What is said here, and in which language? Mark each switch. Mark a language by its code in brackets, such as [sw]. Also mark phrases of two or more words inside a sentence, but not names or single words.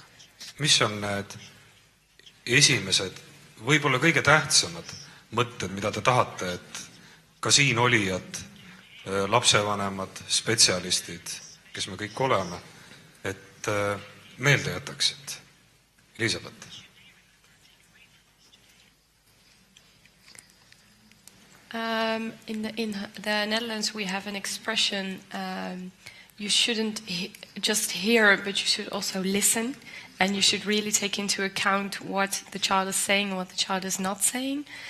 [et] Mis on need esimesed, võib-olla kõige tähtsamad mõtted, mida te tahate, et ka siin olijad, lapsevanemad, spetsialistid, kes me kõik oleme, et meelde jätaksid? Elisabeth. [en] In the Netherlands we have an expression you shouldn't just hear, but you should also listen, and you should really take into account what the child is saying and what the child is not saying.